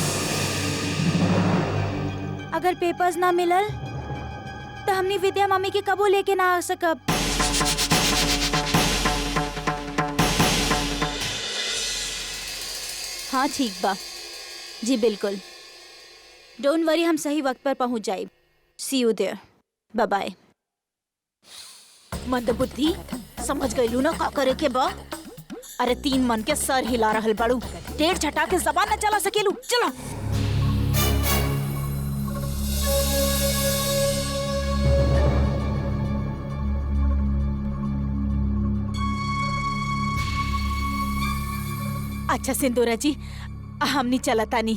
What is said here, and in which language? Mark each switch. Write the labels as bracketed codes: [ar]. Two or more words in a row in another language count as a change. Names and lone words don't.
[bho] अगर पेपर्स ना मिलल तो हमनी विद्या मामी के कबो लेके ना आ सकब। हाँ ठीक बा जी, बिल्कुल। [en] don't worry, [bho] हम सही वक्त पर पहुंच जाए। [en] see you there, bye bye. [bho] मंदबुद्धि, समझ गईलू ना का करे के बा? अरे 3 मन के सर हिला रहल बाड़ू, 1.5 छटा के जबान न चला सकेलू। चलो अच्छा सिंदूरा जी, हमनी चलतानी।